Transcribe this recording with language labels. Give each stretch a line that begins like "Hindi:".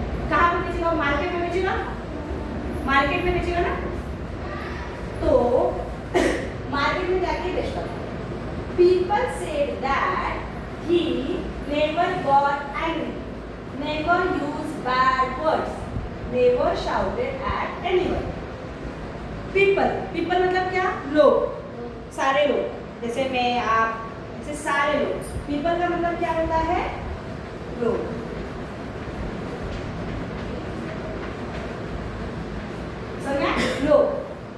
Hindi: कहाँ पे बेचेगा? मार्केट में बेचेगा, मार्केट में बेचेगा ना। तो मार्केट में जाके बेचता था।
English: People said that he never got angry, never used bad words, never shouted at anyone.
Hindi: People मतलब क्या? लोग, सारे लोग, जैसे मैं, आप, जैसे सारे लोग। People का मतलब क्या होता है? लोग, समझा? लोग।